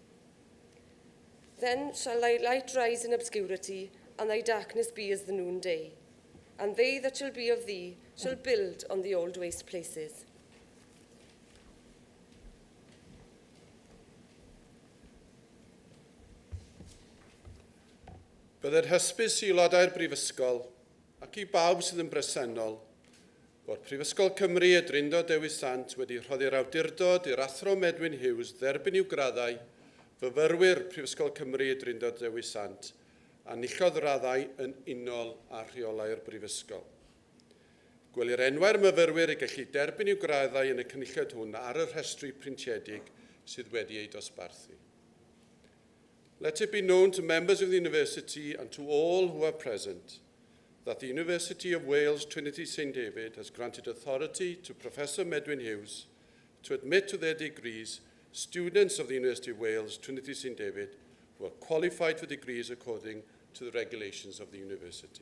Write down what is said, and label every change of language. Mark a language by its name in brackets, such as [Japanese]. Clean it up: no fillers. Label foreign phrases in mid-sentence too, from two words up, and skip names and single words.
[English] Then shall thy light rise in obscurity, and thy darkness be as the noonday, and they that shall be of thee shall build on the old waste places. [Welsh] Byddai'r hysbys i aelodau'r Brifysgol ac i bawb sydd yn bresennol bod Prifysgol Cymru y Drindod Dewi Sant wedi rhoddi'r awdurdod i'r Athro Medwyn Hughes dderbyn i'w graddau fyfyrwyr Prifysgol Cymru y Drindod Dewi Sant a nillodd raddau yn unol a rheolau'r Brifysgol. Gwelir enwau'r myfyrwyr i gallu derbyn i'w graddau yn y cynulliad hwn ar y rhestri printiedig sydd wedi ei dosbarthu. [English] Let it be known to members of the university and to all who are present that the University of Wales Trinity St David has granted authority to Professor Medwyn Hughes to admit to their degrees students of the University of Wales Trinity St David who are qualified for degrees according to the regulations of the university.